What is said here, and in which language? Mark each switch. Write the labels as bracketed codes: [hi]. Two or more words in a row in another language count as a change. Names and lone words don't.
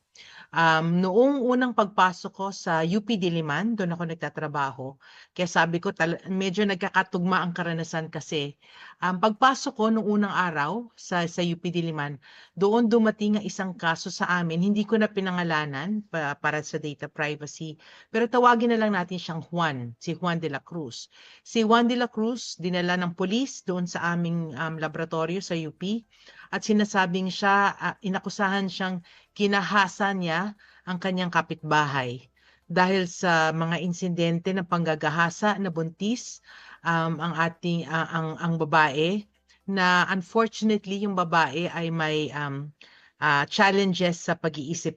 [tl] Noong unang pagpasok ko sa UP Diliman, doon ako nagtatrabaho. Kaya sabi ko, medyo nagkakatugma ang karanasan kasi. Pagpasok ko noong unang araw sa UP Diliman, doon dumating ang isang kaso sa amin. Hindi ko na pinangalanan para sa [en] data privacy. [tl] Pero tawagin na lang natin siyang Juan, si Juan de la Cruz. Si Juan de la Cruz, dinala ng polis doon sa aming laboratorio sa UP. At sinasabing siya, inakusahan siyang kinahasa niya ang kanyang kapitbahay dahil sa mga insidente ng panggagahasa na buntis ang babae na unfortunately yung babae ay may challenges sa pag-iisip.